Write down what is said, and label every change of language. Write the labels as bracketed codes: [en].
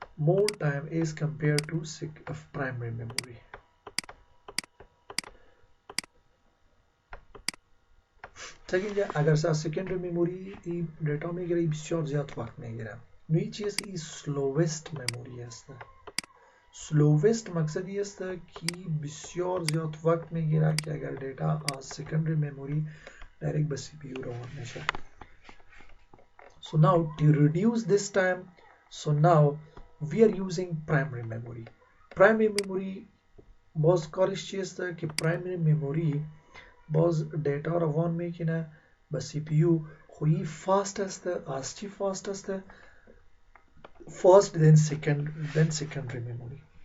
[en] More time is compared to primary memory. [fa] اینجا اگر سکندری میموری این دیتا میگیره بسیار زیاد وقت میگیره. نوعی چیز این slowest memory است. slowest مقصد است که بسیار زیاد وقت میگیره که اگر دیتا از سکندری میموری دایرکت به سی پی یو روان میشه. [en] So now to reduce this time, so now we are using primary memory. [fa] Primary memory باز کارش چی است که primary memory باز دیتا روان میکنه به سی پی یو، خویی فاست است. از چی فاست است؟ فاست [en] then secondary memory.